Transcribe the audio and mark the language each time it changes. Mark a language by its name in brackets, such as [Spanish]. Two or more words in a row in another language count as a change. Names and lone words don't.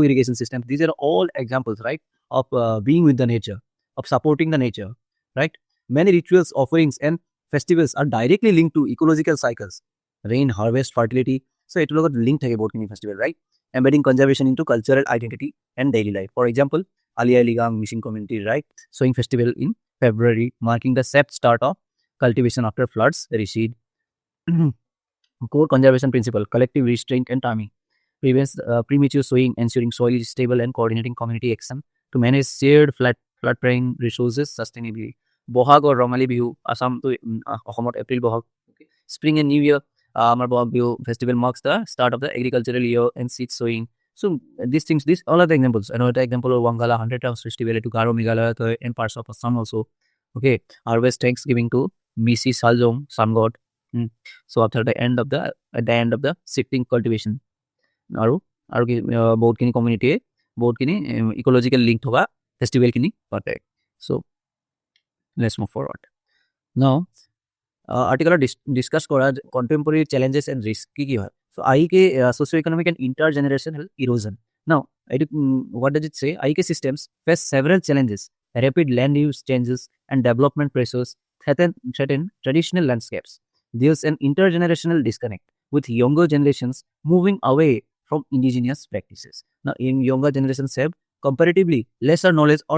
[English] irrigation systems these are all examples right of being with the nature of supporting the nature right many rituals offerings and festivals are directly linked to ecological cycles rain harvest fertility so it will link [Assamese] থাকে বহুত কিনি [English] festival right embedding conservation into cultural identity and daily life for example Alia Ligang Mission Community right sowing festival in February marking the safe start of cultivation after floods recede core conservation principle collective restraint and timing prevents premature sowing ensuring soil is stable and coordinating community action to manage shared flood-prone resources sustainably বহাগ or [Assamese] ৰঙালী বিহু আসামটো অসমত এপ্ৰিল বহাগ [English] spring and new year [Assamese] আমাৰ বহাগ বিহু [English] festival marks the start of the agricultural year and seed sowing so these all are the examples another example of Wangala 100 times festival to Garo Meghalaya and parts of Assam also okay harvest thanksgiving to Misi Saljong sun god so after the end of the shifting cultivation [Assamese] আৰু কি বহুতখিনি কমিউনিটিয়ে বহুতখিনি [English] ecological link [Assamese] থকা ফেষ্টিভেল খিনি পাতে so [English] let's move forward now article discuss kora contemporary challenges and risk [Assamese] কি হয় [English] so IEK socio-economic and intergenerational erosion now what does it say IEK systems face several challenges rapid land use changes and development pressures threaten traditional landscapes there's an intergenerational disconnect with younger generations moving away from indigenous practices now in younger generations have comparatively lesser knowledge or